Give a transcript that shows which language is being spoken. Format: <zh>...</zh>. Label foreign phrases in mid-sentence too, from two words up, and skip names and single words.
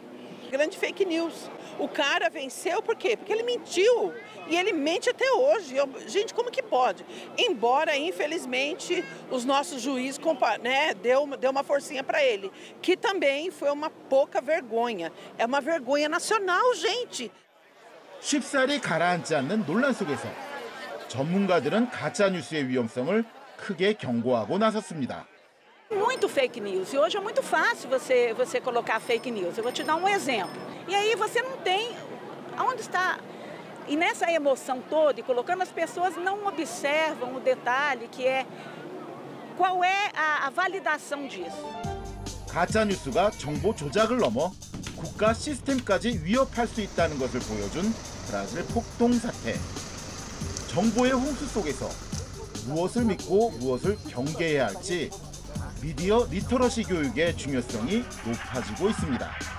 <pt>Grande</pt> <en>fake news.</en> <pt>O cara venceu por quê? Porque ele mentiu. E ele mente até hoje. Gente, como que pode? Embora, infelizmente, os nossos juízes deu uma forcinha para ele. Que também foi uma pouca vergonha. É uma vergonha nacional, gente.</pt> <ko>쉽사리 가라앉지 않는 논란 속에서 전문가들은 가짜뉴스의 위험성을 크게 경고하고 나섰습니다.</ko> <pt>Muito</pt> <en>fake news.</en> <pt>E hoje é muito fácil você colocar</pt> <en>fake news.</en> <pt>Eu vou te dar um exemplo. E aí você não tem aonde está. E nessa emoção toda, e colocando as pessoas não observam o detalhe que é qual é a validação disso.</pt> <ko>가짜뉴스가 정보 조작을 넘어 국가 시스템까지 위협할 수 있다는 것을 보여준 브라질 폭동 사태. 정보의 홍수 속에서 무엇을 믿고 무엇을 경계해야 할지 미디어 리터러시 교육의 중요성이 높아지고 있습니다.</ko>